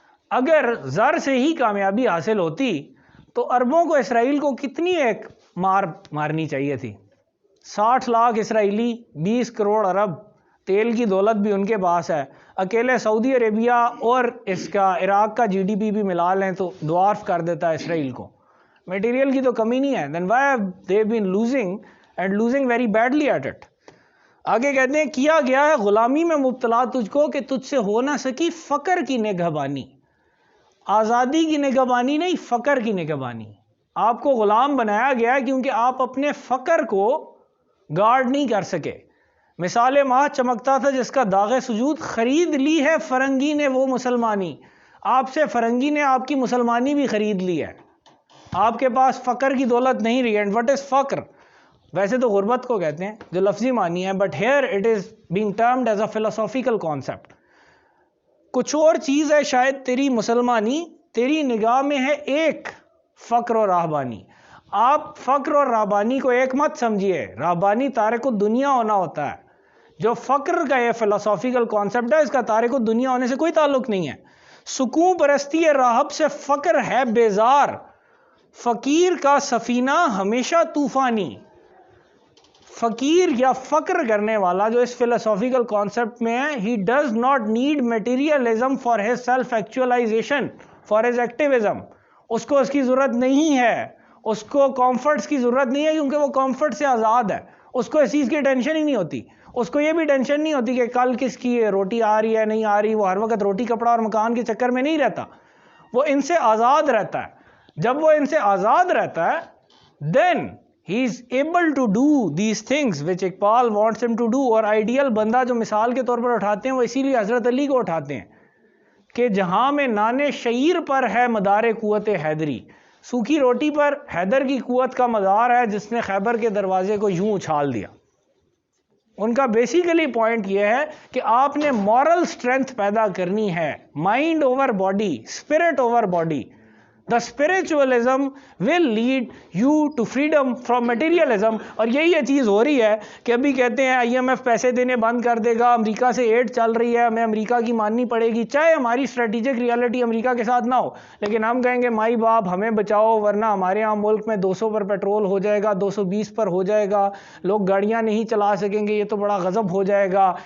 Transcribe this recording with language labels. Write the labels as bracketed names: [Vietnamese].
[Urdu] اگر زر سے ہی کامیابی حاصل ہوتی تو عربوں کو، اسرائیل کو کتنی ایک مارنی چاہیے تھی. 60 لاکھ اسرائیلی، 20 کروڑ عرب، تیل کی دولت بھی ان کے پاس ہے. اکیلے سعودی عربیہ اور اس کا عراق کا جی ڈی پی بھی ملا لیں تو ڈوارف کر دیتا ہے اسرائیل کو. میٹیریل کی تو کمی نہیں ہے. [English] then why have they been losing and losing very badly at it. [Urdu] آگے کہتے ہیں کیا گیا ہے غلامی میں مبتلا تجھ کو کہ تجھ سے ہو نہ سکی فقر کی نگہبانی. آزادی کی نگہبانی نہیں، فقر کی نگہبانی. آپ کو غلام بنایا گیا کیونکہ آپ اپنے فقر کو گارڈ نہیں کر سکے. مثال ماہ چمکتا تھا جس کا داغ سجود، خرید لی ہے فرنگی نے وہ مسلمانی. آپ سے فرنگی نے آپ کی مسلمانی بھی خرید لی ہے. آپ کے پاس فقر کی دولت نہیں رہی. [English] And what is فقر؟ [Urdu] ویسے تو غربت کو کہتے ہیں جو لفظی معنی ہے، [English] But here it is being termed as a philosophical concept. [Urdu] کچھ اور چیز ہے شاید تیری مسلمانی، تیری نگاہ میں ہے ایک فقر و راہبانی. آپ فقر اور راہبانی کو ایک مت سمجھیے. راہبانی تارک الدنیا ہونا ہوتا ہے. جو فقر کا یہ فلسافیکل کانسیپٹ ہے اس کا تارک الدنیا ہونے سے کوئی تعلق نہیں ہے. سکون پرستی راہب سے فقر ہے بیزار، فقیر کا سفینہ ہمیشہ طوفانی. فقیر یا فقر کرنے والا جو اس فلسافیکل کانسیپٹ میں ہے، [English] he does not need materialism for his self actualization, for his activism. [Urdu] اس کو اس کی ضرورت نہیں ہے، اس کو کمفرٹس کی ضرورت نہیں ہے کیونکہ وہ کمفرٹ سے آزاد ہے. اس کو اس چیز کی ٹینشن ہی نہیں ہوتی. اس کو یہ بھی ٹینشن نہیں ہوتی کہ کل کس کی روٹی آ رہی ہے نہیں آ رہی. وہ ہر وقت روٹی کپڑا اور مکان کے چکر میں نہیں رہتا، وہ ان سے آزاد رہتا ہے. جب وہ ان سے آزاد رہتا ہے [English] then he is able to do these things which Iqbal wants him to do. [Urdu] اور آئیڈیل بندہ جو مثال کے طور پر اٹھاتے ہیں وہ اسی لیے حضرت علی کو اٹھاتے ہیں کہ جہاں میں نان شعیر پر ہے مدار قوت حیدری. سوکھی روٹی پر حیدر کی قوت کا مدار ہے جس نے خیبر کے دروازے کو یوں اچھال دیا. ان کا بیسیکلی پوائنٹ یہ ہے کہ آپ نے مورل سٹرینتھ پیدا کرنی ہے، [English] Mind over body, spirit over body. The spiritualism will lead you to freedom from materialism. [Urdu] اور یہی یہ چیز ہو رہی ہے کہ ابھی کہتے ہیں آئی ایم ایف پیسے دینے بند کر دے گا، امریکہ سے ایڈ چل رہی ہے، ہمیں امریکہ کی ماننی پڑے گی چاہے ہماری اسٹریٹجک ریالٹی امریکہ کے ساتھ نہ ہو. لیکن ہم کہیں گے مائی باپ ہمیں بچاؤ ورنہ ہمارے یہاں ملک میں 200 پر پیٹرول ہو جائے گا، 220 پر ہو جائے گا، لوگ گاڑیاں نہیں چلا سکیں گے، یہ تو بڑا غضب ہو جائے گا.